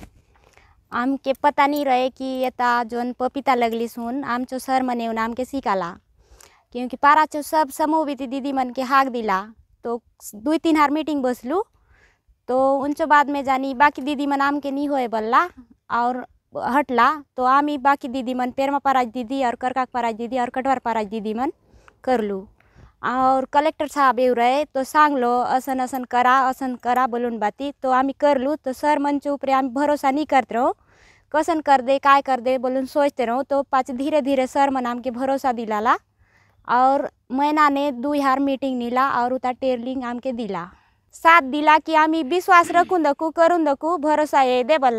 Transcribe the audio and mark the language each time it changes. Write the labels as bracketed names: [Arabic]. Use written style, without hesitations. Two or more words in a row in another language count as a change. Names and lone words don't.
[Halbi] आम के पता नहीं रहे कि ये जोन पपीता लगली सुन आम चो सर मने नाम के सिकाला, क्योंकि पारा चो सब समूह बीती दीदी मन के हाक दिला। तो 2-3 हार मीटिंग बसलू, तो उनचो बाद में जानी बाकी दीदी मन आम के नहीं होए बल्ला और हटला। तो आमी बाकी दीदी मन पेरमा पाराज दीदी और करकाक पाराज दीदी और कटवार पाराज दीदी मन कर लू। और कलेक्टर साहब एव रहे तो सांग लो असन असन करा बोलून बाती, तो आमी कर लू। तो सर मन चो ऊपर आमी भरोसा नहीं करते रहो, कसन कर दे काय कर दे बोलून सोचते रहो। तो पाच धीरे धीरे सर मन आम के भरोसा दिलाला और महीना ने 2 हार मीटिंग नीला और उता टेरलिंग आम के दिला, साथ दिला कि आमी विश्वास रखूँ दकू करूँ दकू भरोसा ये दे बल्ला।